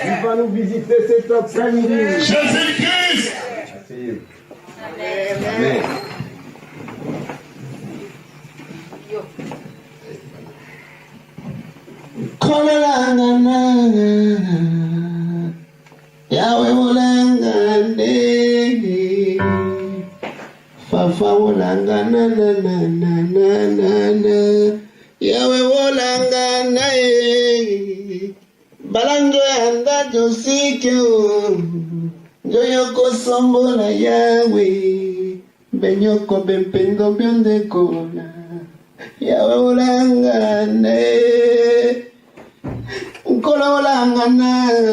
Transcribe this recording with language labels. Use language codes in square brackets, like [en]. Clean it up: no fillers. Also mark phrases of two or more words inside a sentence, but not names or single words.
[fr] qui va nous visiter cet après-midi. Jésus-Christ. Amen. [ln] Yahweh ulangane, Fafa ulangana na na na na na na, Yahweh ulangana balanjo yanda josike o, joyoko sombola Yahweh, benyoko bempendo bionde kona, Yahweh ulangane, nkolo ulangana.